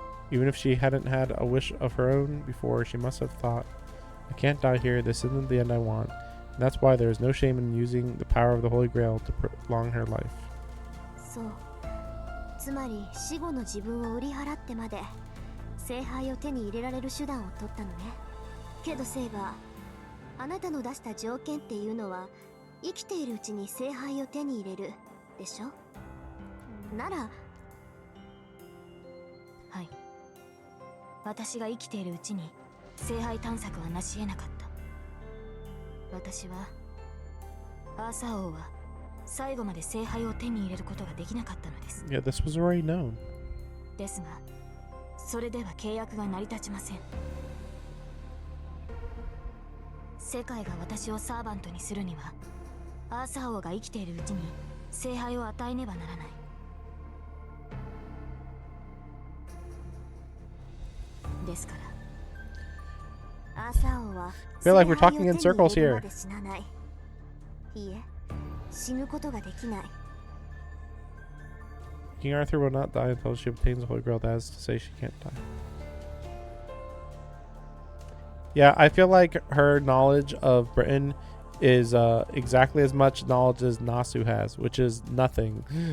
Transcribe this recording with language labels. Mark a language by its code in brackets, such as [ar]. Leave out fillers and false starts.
[en] Even if she hadn't had a wish of her own before, she must have thought, I can't die here, this isn't the end I want. And that's why there is no shame in using the power of the Holy Grail to prolong her life. [ja] そう。つまり死後の自分を売り払ってまで聖杯を手に入れられる手段を取ったのね。けどセイバー、あなたの出した条件っていうのは生きているうちに聖杯を手に入れるでしょ。なら、はい。私が生きているうちに聖杯探索は成し得なかった。私はアーサー王は最後まで聖杯を手に入れることができなかったのです。 [en] Yeah, this was already known. [ja] ですが、それでは契約が成り立ちません。世界が私をサーバントにするには、アーサー王が生きているうちに聖杯を与えねばならない。ですから、アーサー王は [en] feel like we're talking in circles here. [ja] 死なない。いいえ、死ぬことができない。 [en] King Arthur will not die until she obtains the Holy Grail. That is to say, she can't die. Yeah, I feel like her knowledge of Britain is exactly as much knowledge as Nasu has, which is nothing.